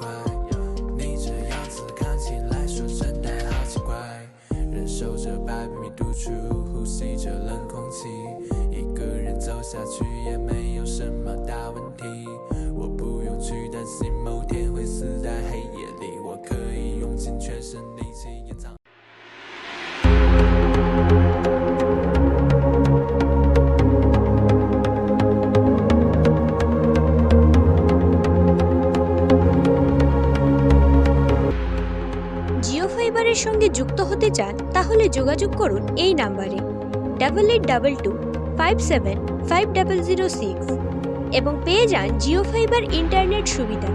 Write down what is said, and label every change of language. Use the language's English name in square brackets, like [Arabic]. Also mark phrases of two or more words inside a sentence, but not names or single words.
[Chinese] 你这样子看起来说真的好奇怪，忍受着800米独处，呼吸着冷空气，一个人走下去也没有什么大问题。我不用去担心某天会死在黑夜里，我可以用尽全身力气掩藏。 [Bangla] জিও ফাইবারের সঙ্গে যুক্ত হতে চান তাহলে যোগাযোগ করুন এই নাম্বারে 8822575006 এবং পেয়ে যান জিও ফাইবার ইন্টারনেট সুবিধা।